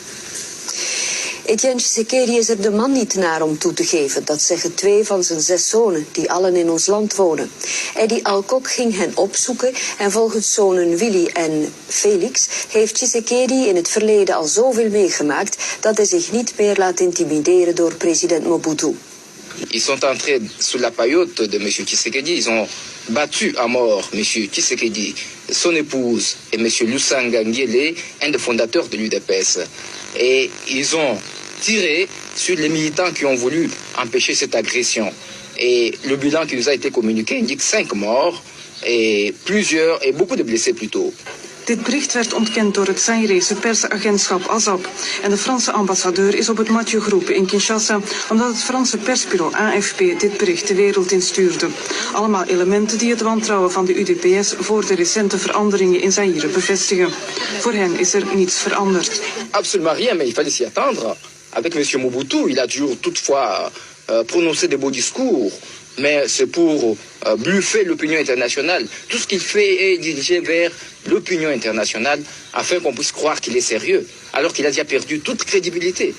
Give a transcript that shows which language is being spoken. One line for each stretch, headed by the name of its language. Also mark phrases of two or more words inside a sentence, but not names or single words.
Dutch: Etienne Tshisekedi is er de man niet naar om toe te geven. Dat zeggen 2 van zijn 6 zonen, die allen in ons land wonen. Edi Alkok ging hen opzoeken en volgens zonen Willy en Felix heeft Tshisekedi in het verleden al zoveel meegemaakt dat hij zich niet meer laat intimideren door president Mobutu.
French: Ils sont entrés sous la paillote de M. Tshisekedi. Ils ont battu à mort M. Tshisekedi, son épouse et M. Lusanga Nguele, un des fondateurs de l'UDPS. Et ils ont tiré sur les militants qui ont voulu empêcher cette agression. Et le bilan qui nous a été communiqué indique 5 morts et beaucoup de blessés plutôt.
Dutch: Dit bericht werd ontkend door het Zaïrese persagentschap ASAP. En de Franse ambassadeur is op het matje geroepen in Kinshasa omdat het Franse persbureau AFP dit bericht de wereld instuurde. Allemaal elementen die het wantrouwen van de UDPS voor de recente veranderingen in Zaïre bevestigen. Voor hen is er niets veranderd.
French: Absolument rien, mais il fallait s'y attendre. Avec M. Mobutu, il a toujours toutefois prononcé des beaux discours. Mais c'est pour bluffer l'opinion internationale. Tout ce qu'il fait est dirigé vers l'opinion internationale afin qu'on puisse croire qu'il est sérieux, alors qu'il a déjà perdu toute crédibilité.